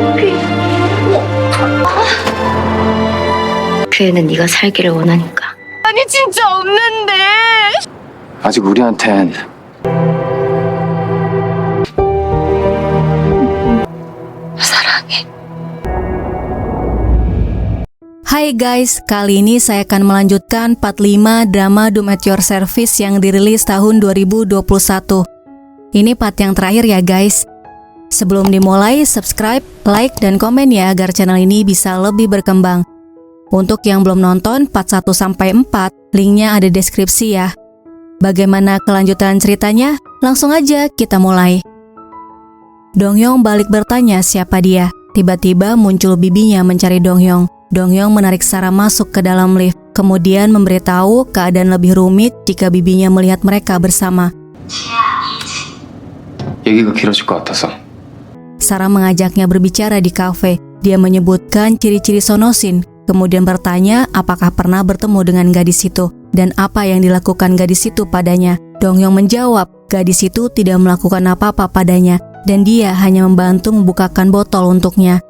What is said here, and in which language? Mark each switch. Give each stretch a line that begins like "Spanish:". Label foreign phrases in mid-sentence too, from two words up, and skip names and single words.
Korean: 그 애는 네가 살기를 원하니까. 아니 진짜 없는데. 아직 우리한텐 사랑해.
Indonesian: Hai guys, kali ini saya akan melanjutkan part 5 drama Do It Your Service yang dirilis tahun 2021. Ini part yang terakhir ya guys. Sebelum dimulai, subscribe, like, dan komen ya agar channel ini bisa lebih berkembang. Untuk yang belum nonton part 1-4, linknya ada deskripsi ya. Bagaimana kelanjutan ceritanya? Langsung aja kita mulai. Donghyung balik bertanya siapa dia. Tiba-tiba muncul bibinya mencari Donghyung. Donghyung menarik Sarah masuk ke dalam lift, kemudian memberitahu keadaan lebih rumit jika bibinya melihat mereka bersama.
Korean: 얘기가 길어질 것 같아서.
Indonesian: Sarah mengajaknya berbicara di kafe. Dia menyebutkan ciri-ciri Sonosin, kemudian bertanya apakah pernah bertemu dengan gadis itu dan apa yang dilakukan gadis itu padanya. Donghyung menjawab, gadis itu tidak melakukan apa-apa padanya dan dia hanya membantu membukakan botol untuknya.